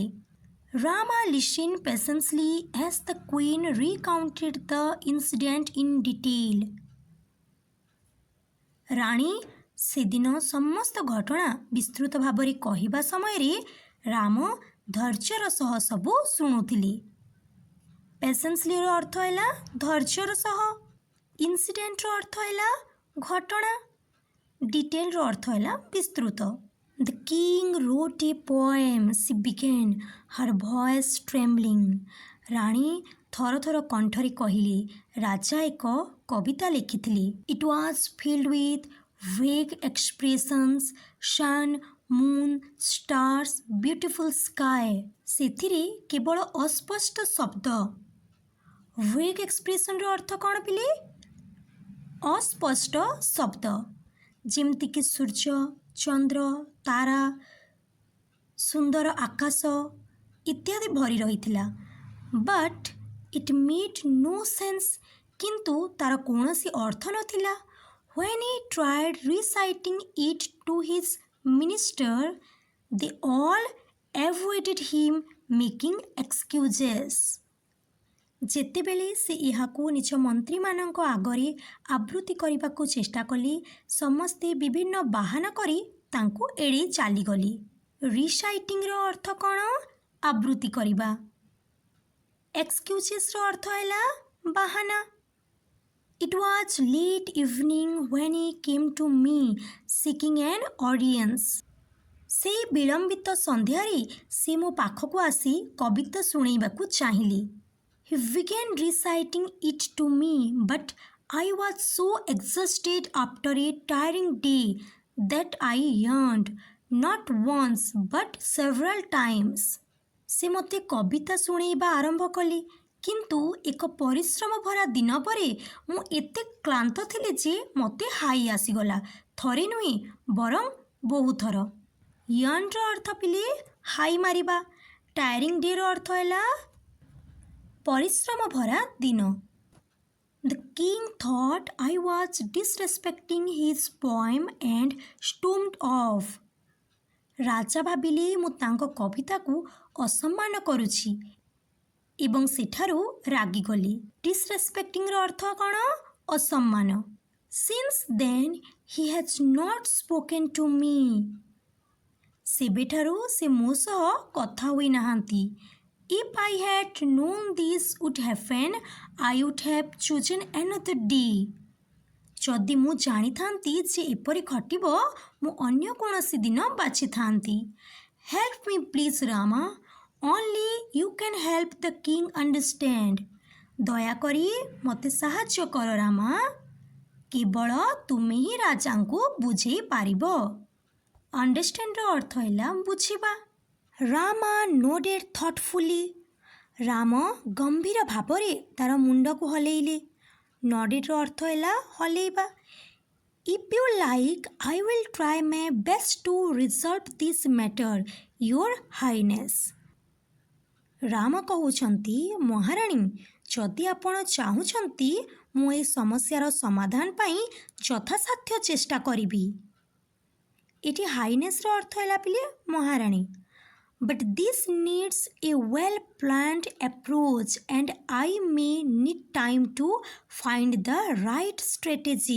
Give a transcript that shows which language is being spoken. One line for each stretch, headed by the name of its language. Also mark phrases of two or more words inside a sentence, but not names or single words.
English: Rama listened patiently as the queen recounted the incident in detail.
Odia: ରାଣୀ ସେଦିନ ସମସ୍ତ ଘଟଣା ବିସ୍ତୃତ ଭାବରେ କହିବା ସମୟରେ ରାମ ଧୈର୍ଯ୍ୟର ସହ ସବୁ ଶୁଣୁଥିଲେ। ପେସେନ୍ସଲିର ଅର୍ଥ ହେଲା ଧୈର୍ଯ୍ୟର ସହ, ଇନସିଡେଣ୍ଟର ଅର୍ଥ ହେଲା ଘଟଣା, ଡିଟେଲର ଅର୍ଥ ହେଲା ବିସ୍ତୃତ।
English: The king wrote a poem, she began, her voice trembling.
Odia: ରାଣୀ ଥର ଥର କଣ୍ଠରେ କହିଲେ, ରାଜା ଏକ କବିତା ଲେଖିଥିଲେ।
English: It was filled with vague expressions, sun, moon, stars, beautiful sky.
Odia: ସେଥିରେ କେବଳ ଅସ୍ପଷ୍ଟ ଶବ୍ଦ।
English: vague expression
Odia: ର ଅର୍ଥ କ'ଣ ପିଲେ? ଅସ୍ପଷ୍ଟ ଶବ୍ଦ। ଯେମିତିକି ସୂର୍ଯ୍ୟ, ଚନ୍ଦ୍ର, ତାରା, ସୁନ୍ଦର ଆକାଶ ଇତ୍ୟାଦି ଭରି ରହିଥିଲା।
English: But it made no sense,
Odia: କିନ୍ତୁ ତାର କୌଣସି ଅର୍ଥ ନଥିଲା।
English: When he tried reciting it to his minister, they all avoided him, making excuses.
Odia: ଯେତେବେଳେ ସେ ଏହାକୁ ନିଜ ମନ୍ତ୍ରୀମାନଙ୍କ ଆଗରେ ଆବୃତ୍ତି କରିବାକୁ ଚେଷ୍ଟା କଲେ, ସମସ୍ତେ ବିଭିନ୍ନ ବାହାନା କରି ତାଙ୍କୁ ଏଡ଼େଇ ଚାଲିଗଲେ। ରିସାଇଟିଂର ଅର୍ଥ କ'ଣ? ଆବୃତ୍ତି କରିବା। ଏକ୍ସକ୍ୟୁଜେସ୍ର ଅର୍ଥ ହେଲା ବାହାନା।
English: It was late evening when he came to me seeking an audience.
Odia: ସେଇ ବିଳମ୍ବିତ ସନ୍ଧ୍ୟାରେ ସେ ମୋ ପାଖକୁ ଆସି କବିତା ଶୁଣେଇବାକୁ ଚାହିଁଲେ।
English: He began reciting it to me, but I was so exhausted after a tiring day that I yawned, not once but several times.
Odia: ସେ ମୋତେ କବିତା ଶୁଣେଇବା ଆରମ୍ଭ କଲେ, କିନ୍ତୁ ଏକ ପରିଶ୍ରମ ଭରା ଦିନ ପରେ ମୁଁ ଏତେ କ୍ଳାନ୍ତ ଥିଲି ଯେ ମୋତେ ହାଇ ଆସିଗଲା। ଥରେ ନୁହେଁ ବରଂ ବହୁ ଥର। ୟର୍ନର ଅର୍ଥ ପିଲେ ହାଇ ମାରିବା।
English: tiring day
Odia: ଅର୍ଥ ହେଲା ପରିଶ୍ରମ ଭରା ଦିନ।
English: The king thought I was disrespecting his poem and stormed off.
Odia: ରାଜା ଭାବିଲେ ମୁଁ ତାଙ୍କ କବିତାକୁ ଅସମ୍ମାନ କରୁଛି ଏବଂ ସେଠାରୁ ରାଗିଗଲି। ଡିସରେସ୍ପେକ୍ଟିଂର ଅର୍ଥ କ'ଣ? ଅସମ୍ମାନ।
English: Since then he has not spoken to me.
Odia: ସେବେଠାରୁ ସେ ମୋ ସହ କଥା ହୋଇନାହାନ୍ତି।
English: If I had known this would happen, I would have chosen another day.
Odia: ଯଦି ମୁଁ ଜାଣିଥାନ୍ତି ଯେ ଏପରି ଘଟିବ, ମୁଁ ଅନ୍ୟ କୌଣସି ଦିନ ବାଛିଥାନ୍ତି।
English: Help me please Rama. Only you can help the king understand.
Odia: ଦୟାକରି ମୋତେ ସାହାଯ୍ୟ କର ରାମା। କେବଳ ତୁମେ ହିଁ ରାଜାଙ୍କୁ ବୁଝେଇ ପାରିବ। ଅଣ୍ଡରଷ୍ଟାଣ୍ଡର ଅର୍ଥ ହେଲା ବୁଝିବା।
English: ରାମା nodded thoughtfully.
Odia: ରାମ ଗମ୍ଭୀର ଭାବରେ ତାର ମୁଣ୍ଡକୁ ହଲେଇଲେ। ନଡେଡର ଅର୍ଥ ହେଲା ହଲେଇବା।
English: If you like, I will try my best to resolve this matter, your highness.
Odia: ରାମ କହୁଛନ୍ତି, ମହାରାଣୀ, ଯଦି ଆପଣ ଚାହୁଁଛନ୍ତି ମୁଁ ଏହି ସମସ୍ୟାର ସମାଧାନ ପାଇଁ ଯଥାସାଧ୍ୟ ଚେଷ୍ଟା କରିବି। ଏଠି ହାଇନେସ୍ର ଅର୍ଥ ହେଲା ପିଲେ ମହାରାଣୀ।
English: But this needs a well-planned approach and I may need time to find the right strategy.